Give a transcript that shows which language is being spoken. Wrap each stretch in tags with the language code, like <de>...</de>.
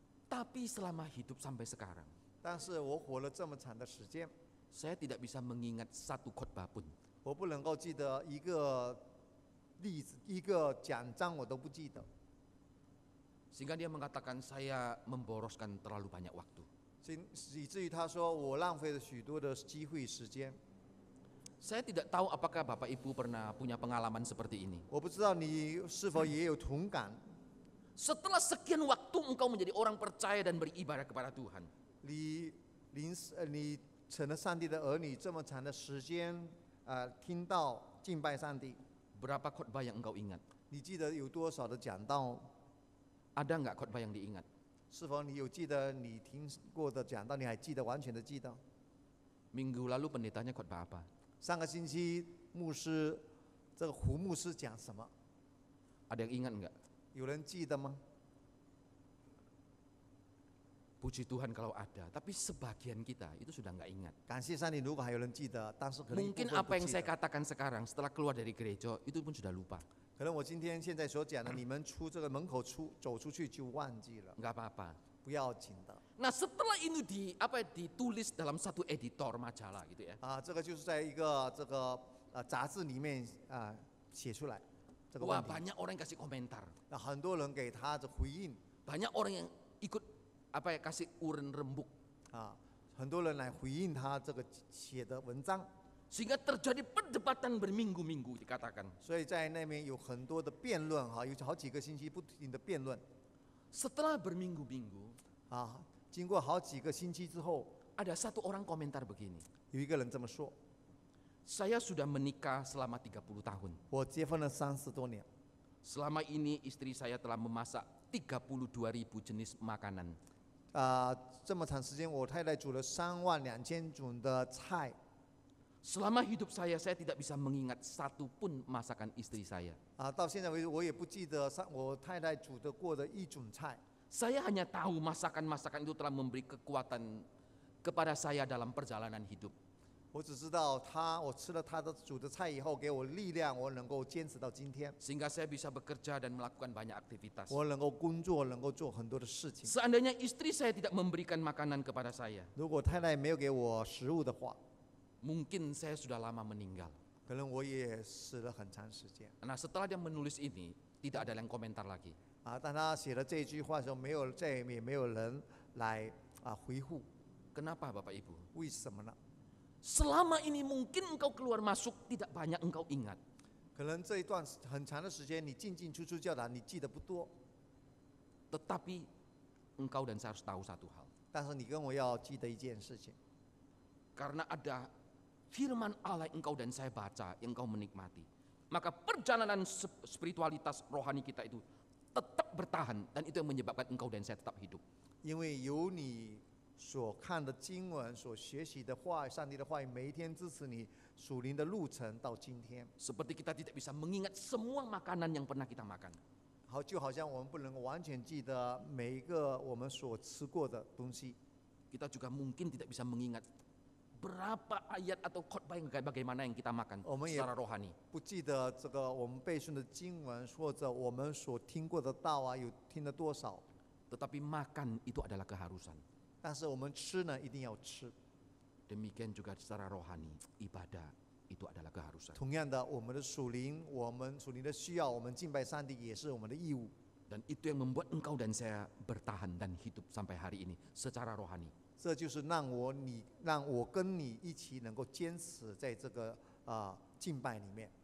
<id>Tapi selama hidup sampai sekarang,</id> <zh>但是我活了这么长的时间，</zh> <id>saya tidak bisa mengingat satu khotbah pun.</id> <zh>我不能够记得一个例子、一个讲章，我都不记得。</zh> <id>Sehingga dia mengatakan saya memboroskan terlalu banyak waktu.</id> <zh>以至于他说我浪费了许多的机会时间。</zh> <id>Saya tidak tahu apakah Bapak Ibu pernah punya pengalaman seperti ini.</id> <zh>我不知道你是否也有同感？</zh> <id>Setelah sekian waktu engkau menjadi orang percaya dan beribadah kepada Tuhan.</id> <zh>你成了上帝的儿女，这么长的时间，听到敬拜上帝，</zh> <id>Berapa khotbah yang engkau ingat?</id> <zh>你记得有多少的讲道？</zh> <id>Ada nggak khotbah yang diingat?</id> <zh>是否你有记得你听过的讲道？你还记得完全的记得？</zh> <id>Minggu lalu pendetanya khotbah apa?</id> <zh>上个星期牧师这个胡牧师讲什么？</zh> <id>Ada yang ingat nggak?</id> <zh>有人记得吗？</zh> <id>Puji Tuhan kalau ada, tapi sebagian kita itu sudah nggak ingat.</id> <zh>感谢上帝，如果还有人记得，但是可能一部</zh> <id>Mungkin</id> <zh>分</zh> <id>apa</id> <zh>不</zh> <id>yang</id> <zh>记</zh> <id>saya</id> <zh>得。</zh> <id>katakan sekarang setelah keluar dari gereja itu pun sudah lupa.</id> <zh>可能我今天现在所讲的，你们出这个门口走出去就忘记了，</zh> <id>Nggak apa-apa.</id> <zh>不要紧的。</zh> <id>Nah setelah ini ditulis dalam satu editor majalah gitu ya.</id> <zh>这个就是在一个这个杂志里面写出来这个</zh> <id>Wah</id> <zh>问题。</zh> <id>banyak orang yang kasih komentar,</id> <zh>那很多人给他的回应</zh> <id>banyak orang yang ikut kasih uren rembuk,</id> <zh>很多人来回应他这个写的文章，</zh> <id>sehingga terjadi perdebatan berminggu-minggu dikatakan.</id> <zh>所以在那边有很多的辩论有好几个星期不停的辩论。</zh> <id>Setelah berminggu-minggu,</id> <zh>经过好几个星期之后，</zh> <id>ada satu orang komentar begini.</id> <zh>有一个人这么说：</zh> <id>Saya sudah menikah selama 30 tahun.</id> <zh>我结婚了30多年，</zh> <id>Selama ini istri saya telah memasak 32.000 jenis makanan.</id> <zh>这么长时间，我太太煮了32000种的菜。</zh> <id>Selama hidup saya tidak bisa mengingat satu pun masakan istri saya.</id> <zh>到现在为止，我也不记得我太太煮的过的一种菜。</zh> <id>Saya hanya tahu masakan-masakan itu telah memberi kekuatan kepada saya dalam perjalanan hidup.</id> <zh>我只知道我吃了她的煮的菜以后，给我力量，我能够坚持到今天，</zh> <id>Sehingga saya bisa bekerja dan melakukan banyak aktivitas.</id> <zh>我能够工作，能够做很多的事情。</zh> <id>Seandainya istri saya tidak memberikan makanan kepada saya,</id> <zh>如果太太没有给我食物的话，</zh> <id>mungkin saya sudah lama meninggal.</id> <zh>可能我也死了很长时间。</zh> <id>Nah, setelah dia menulis ini, tidak ada yang komentar lagi.</id> <zh>当他写了这一句话的时候，再也没有人来回复，</zh> <id>Kenapa Bapak Ibu?</id> <zh>为什么呢？</zh> <id>Selama ini mungkin engkau keluar masuk tidak banyak engkau ingat.</id> <zh>可能这一段很长的时间，你进进出出教堂，你记得不多，</zh> <id>Tetapi engkau dan saya harus tahu satu hal.</id> <zh>但是你跟我要记得一件事情，</zh> <id>Karena ada firman Allah yang engkau dan saya baca, yang engkau menikmati. Maka perjalanan spiritualitas rohani kita itu tetap bertahan. Dan itu yang menyebabkan engkau dan saya tetap hidup.</id> <zh>因为有你所看的经文、所学习的话语、上帝的话语，每一天支持你属灵的路程到今天。</zh> <id>Seperti kita tidak bisa mengingat semua makanan yang pernah kita makan.</id> <zh>就好像我们不能够完全记得每一个我们所吃过的东西，</zh> <id>Kita juga mungkin tidak bisa mengingat berapa ayat atau khotbah yang bagaimana yang kita makan secara rohani.</id> <zh>不记得这个我们背诵的经文或者我们所听过的道有听了多少。</zh> <id>Tetapi makan itu adalah keharusan.</id> <zh>但是我们吃呢，一定要吃。</zh> <id>Demikian juga secara rohani, ibadah itu adalah keharusan.</id> <zh>同样的，我们的属灵的需要，我们敬拜上帝也是我们的义务。</zh> <id>Dan itu yang membuat engkau dan saya bertahan dan hidup sampai hari ini secara rohani.</id> <zh>这就是让我跟你一起能够坚持在这个敬拜里面。</zh>